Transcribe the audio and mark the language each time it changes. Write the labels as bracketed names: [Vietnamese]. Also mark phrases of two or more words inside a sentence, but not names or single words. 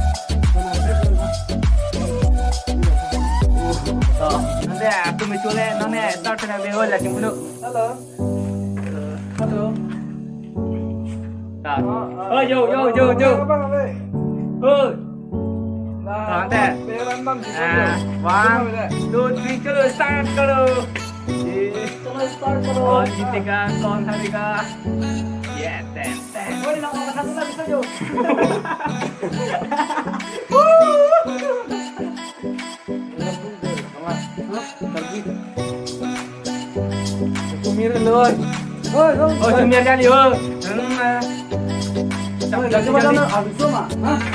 [Indonesian] Nanti aku mencoba, nanti start dengan video lagi dulu. Halo. Dah. Oh yo. Oh. Nanti. 1, 2, 3, [Hindi] चलो [English] start करो. [Hindi] चलो [English] start करो. [Hindi] और जीतेगा कौन हारेगा? [English] Yeah, ten. [Minangkabau] Woi, nomor satu lah bisa jo. Cumir loh. Oh, cumir kali yo. Jadi mana habis semua? Hah?